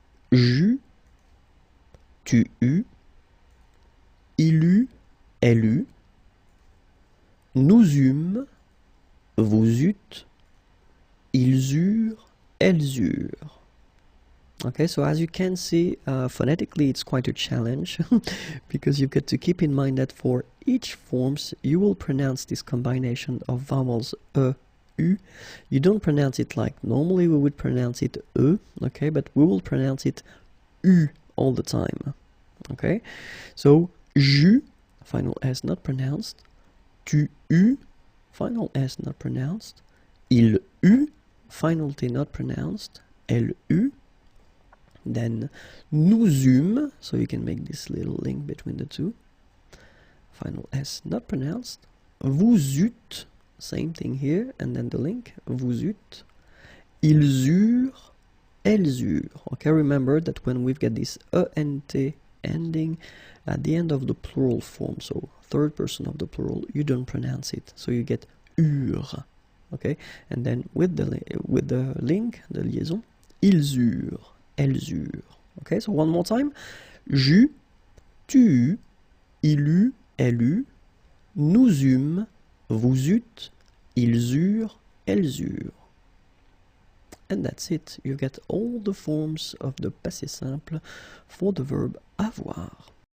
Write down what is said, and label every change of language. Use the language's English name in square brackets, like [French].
[French] J'eus, tu eus, il eut, elle eut, nous eûmes, vous eûtes, ils eurent, elles eurent. [English] Okay, so as you can see, phonetically it's quite a challenge because you've got to keep in mind that for each forms you will pronounce this combination of vowels e, u. You don't pronounce it like normally we would pronounce it e, okay, but we will pronounce it u all the time. Okay, so j'eus, final S not pronounced, [French] tu eus, [English] final S not pronounced, [French] il eut, [English] final T not pronounced, [French] elle eut. [English] Then [French] nous eûmes, [English] so you can make this little link between the two. Final S not pronounced. [French] Vous eûtes, [English] same thing here, and then the link, [French] vous eûtes. Ils eurent, elles eurent. [English] Okay, remember that when we've got this ENT ending at the end of the plural form, so third person of the plural, you don't pronounce it, so you get eurent. Okay, and then with the link, the liaison, [French] ils eurent. Elles eurent. [English] Okay, so one more time. [French] J'eus, tu eus, il eut, elle eut, nous eûmes, vous eûtes, ils eurent, elles eurent. [English] And that's it. You get all the forms of the passé simple for the verb avoir.